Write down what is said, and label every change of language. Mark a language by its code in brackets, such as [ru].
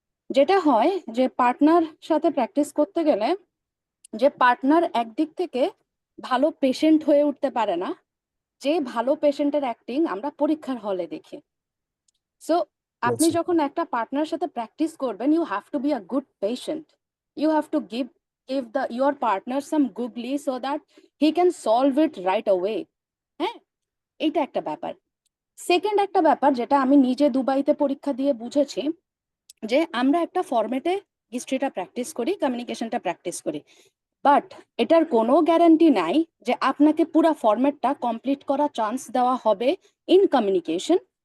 [bn] যেটা হয় যে পার্টনার সাথে প্র্যাকটিস করতে গেলে যে পার্টনার একদিক থেকে ভালো পেশেন্ট হয়ে উঠতে পারে না, যে ভালো পেশেন্টের অ্যাক্টিং আমরা পরীক্ষার হলে দেখি। সো আপনি আচ্ছা, যখন একটা পার্টনার সাথে প্র্যাকটিস করবেন, [en] You have to be a good patient. You have to give your partner some googly so that he can solve it right away. [bn] হ্যাঁ, এইটা একটা ব্যাপার। সেকেন্ড একটা ব্যাপার যেটা আমি নিজে দুবাইতে পরীক্ষা দিয়ে বুঝেছি, যে আমরা একটা ফরম্যাটে হিস্ট্রিটা প্র্যাকটিস করি, কমিউনিকেশনটা প্র্যাকটিস করি, বাট এটার কোনো গ্যারান্টি নাই যে আপনাকে পুরো ফরম্যাটটা কমপ্লিট করার চান্স দেওয়া হবে [en] In communication.